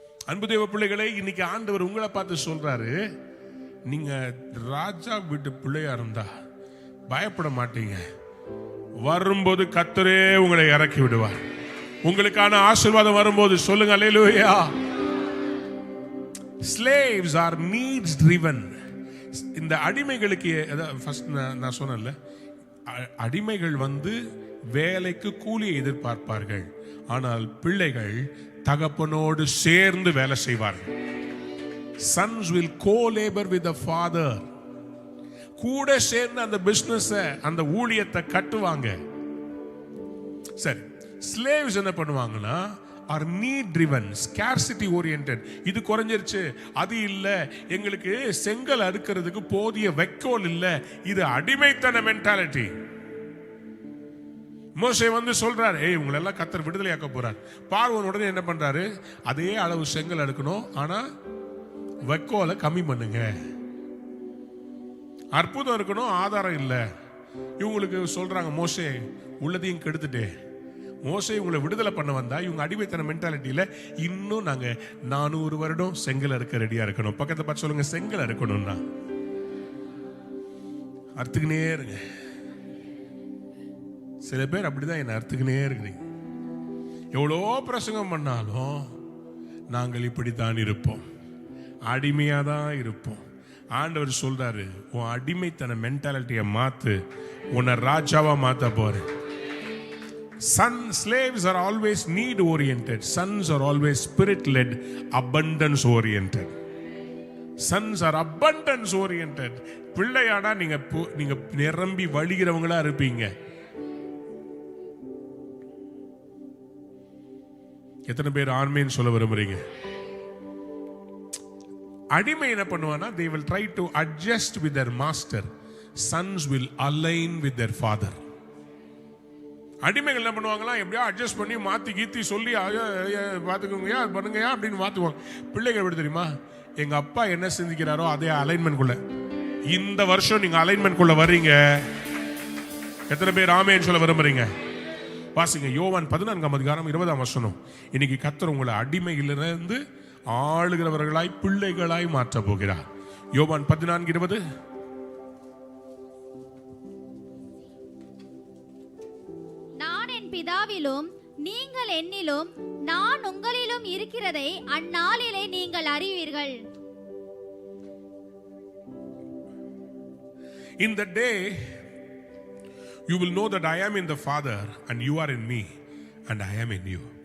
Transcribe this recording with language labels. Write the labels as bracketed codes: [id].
[ta] அன்பு தேவ பிள்ளைகளை, இன்னைக்கு ஆண்டவர் உங்களை பார்த்து சொல்றாரு, நீங்க ராஜா வீட்டு பிள்ளையா இருந்தா பயப்பட மாட்டீங்க. வரும்போது கர்த்தரே உங்களை இறக்கி விடுவார். உங்களுக்கான ஆசீர்வாதம் வரும்போது சொல்லுங்க அல்லேலூயா. [en] Slaves are needs driven. [ta] இந்த அடிமைகளுக்கு ஃபர்ஸ்ட் நான் சொன்னேன்ல, அடிமைகள் வந்து வேலைக்கு கூலியை எதிர்பார்ப்பார்கள், ஆனால் பிள்ளைகள் தகப்பனோடு சேர்ந்து வேலை செய்வார்கள். [en] Sons will co-labor with the father. [ta] கூட சேர்ந்து அந்த பிசினஸ், அந்த ஊழியத்தை கட்டுவாங்க. சரி, ஸ்லேவ்ஸ் என்ன பண்ணுவாங்கன்னா, [en] are need driven, scarcity oriented. [ta] இது குறைஞ்சிருச்சு, அது இல்ல, எங்களுக்கு செங்கல் அறுக்கிறதுக்கு போதிய வைக்கோல் இல்ல, இது அடிமைத்தன மென்டாலிட்டி. மோசே வந்து சொல்றாரு, ஏய் உங்களை எல்லாம் கர்த்தர் விடுதலையாக்க போறார். பார்வோன் உடனே என்ன பண்றாரு, அதே அளவு செங்கல் எடுக்கணும், ஆனா வைக்கோலை கம்மி பண்ணுங்க. அற்புதம் இருக்கணும், ஆதாரம் இல்ல. இவங்களுக்கு சொல்றாங்க, மோசே உள்ளதையும் கெடுத்துட்டே, மோசே உங்களை விடுதலை பண்ண வந்தா இவங்க அடிமைத்தன மென்டாலிட்டியில இன்னும் நாங்க 400 வருடம் செங்கல் அறுக்க ரெடியா இருக்கணும். பக்கத்தை பார்த்து சொல்லுங்க, செங்கல் அறுக்கணும்னா அறுத்துக்கினே இருங்க. சில பேர் அப்படிதான் என்ன அறுத்துக்கினே இருக்கிறீங்க. எவ்வளோ பிரசங்கம் பண்ணாலும் நாங்கள் இப்படித்தான் இருப்போம், அடிமையா தான் இருப்போம். ஆண்டவர் சொல்றாரு, உன் அடிமைத்தன மென்டாலிட்டியை மாத்து, உன்னை ராஜாவா மாத்த போறேன். [en] Slaves are always need oriented. Sons are always spirit led, abundance oriented. Sons are abundance oriented. [ta] பிள்ளையாடா நீங்க நிரம்பி வழிகிறவங்களா இருப்பீங்க. எத்தனை பேர் ஆன்மீன் சொல்ல விரும்புறீங்க? அடிமை என்ன பண்ணுவானா, [en] they will try to adjust with their master. Sons will align with their father. [ta] அடிமைகள் என்ன பண்ணுவாங்களா, எப்படியா அட்ஜஸ்ட் பண்ணி மாத்தி கீத்தி சொல்லி பாத்துக்கோங்கயா பண்ணுங்கயா அப்படின்னு மாத்துவாங்க. பிள்ளைகள் எப்படி தெரியுமா, எங்க அப்பா என்ன சிந்திக்கிறாரோ அதே அலைன்மெண்ட் குள்ள. இந்த வருஷம் நீங்க அலைன்மெண்ட் குள்ள வர்றீங்க. எத்தனை பேர் ஆமென் சொல்ல விரும்புறீங்க? வாசிங்க யோவான் 14ஆம் அதிகாரம் 20ஆம் வசனம். இன்னைக்கு கர்த்தர் உங்களை அடிமையிலிருந்து ஆளுகிறவர்களாய் பிள்ளைகளாய் மாற்ற போகிறார். யோவான் 14:20. நான் என் பிதாவிலும் நீங்கள் என்னிலும் நான் உங்களிலும் இருக்கிறதை அந்நாளிலே நீங்கள் அறிவீர்கள். [en] In the day you will know that I am in the Father and you are in me and I am in you.